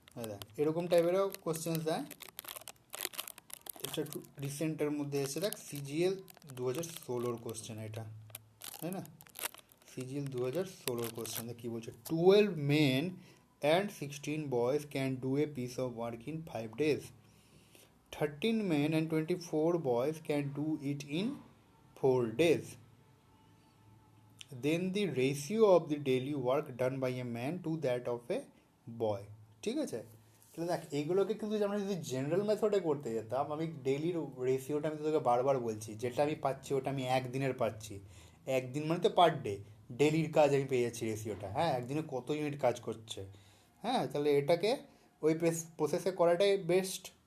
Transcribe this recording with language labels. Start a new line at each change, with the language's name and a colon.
Bangla: দেখ এরকম টাইপেরও কোশ্চেন্স দেয়, এটা একটু রিসেন্টের মধ্যে এসে দেখ, সিজিএল 2016 কোশ্চেন এটা, তাই না? সিজিএল 2016 কোশ্চেন কী বলছে?
English: 12 men and 16 boys can do a piece of work in 5 days. 13 men and 24 boys can do it in 4 days. Then the ratio of the daily work done by a man to that of a boy.
Bangla: ঠিক আছে? তাহলে দেখ এইগুলোকে কিন্তু আমরা যদি general মেথডে করতে যেতাম, আমি ডেইলির রেশিওটা আমি তোকে বারবার বলছি, যেটা আমি পাচ্ছি ওটা আমি একদিনের পাচ্ছি। একদিন মানে তো পার ডে, ডেলির কাজ আমি পেয়ে যাচ্ছি রেশিওটা। হ্যাঁ, একদিনে কত ইউনিট কাজ করছে। হ্যাঁ, তাহলে এটাকে ওই প্রসেসে করাটাই বেস্ট।